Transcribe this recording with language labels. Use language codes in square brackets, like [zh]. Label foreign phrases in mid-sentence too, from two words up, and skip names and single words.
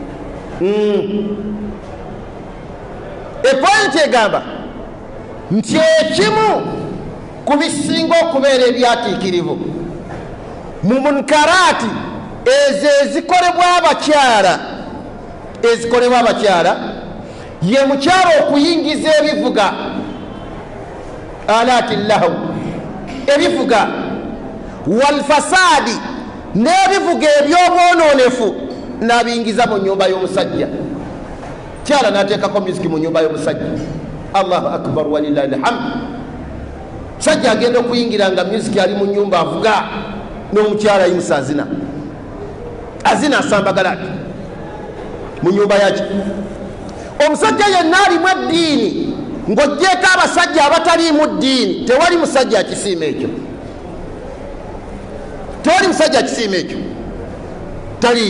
[lg] Epointi egamba nti ekimu ku bisinga okubeera ebyatiikirivu mu munkaraati ezo ezikolebwa abakyala, ezikolebwa abakyala, ye mukyala okuyingiza ebivuga alati llahu, ebivuga walfasadi, n'ebivuga ebyobwononefu n'abiyingiza mu nyumba y'omusajja. Kyala n'ateekako musiki mu nyumba y'omusajja. [ar] الله أكبر ولله الحمد. [lg] Musajja agenda okuyingira nga musiki ali mu nyumba avuga, n'omukyala ayimusa azina, azina asambagala ati mu nyumba yaki. Omusajja yenna alimu eddiini, ng'oggyeko abasajja abataliimu ddiini, tewali musajja akisiima ekyo, tewali musajja akisiima ekyo, taliyo.